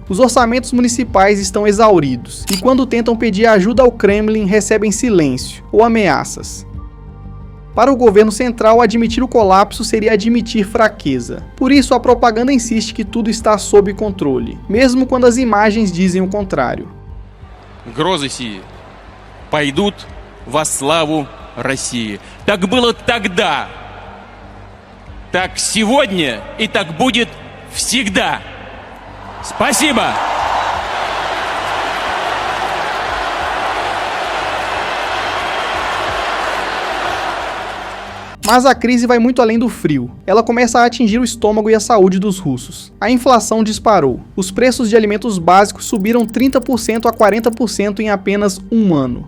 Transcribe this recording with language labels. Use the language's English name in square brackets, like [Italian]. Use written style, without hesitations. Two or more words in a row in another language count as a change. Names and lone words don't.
[Portuguese] Os orçamentos municipais estão exauridos e quando tentam pedir ajuda ao Kremlin, recebem silêncio ou ameaças. Para o governo central, admitir o colapso seria admitir fraqueza. Por isso, a propaganda insiste que tudo está sob controle, mesmo quando as imagens dizem o contrário. [Russian] Грозы сии пойдут во славу России. Так было тогда, так сегодня и так будет всегда. Спасибо! [Portuguese] Mas a crise vai muito além do frio. Ela começa a atingir o estômago e a saúde dos russos. A inflação disparou. Os preços de alimentos básicos subiram 30% a 40% em apenas um ano.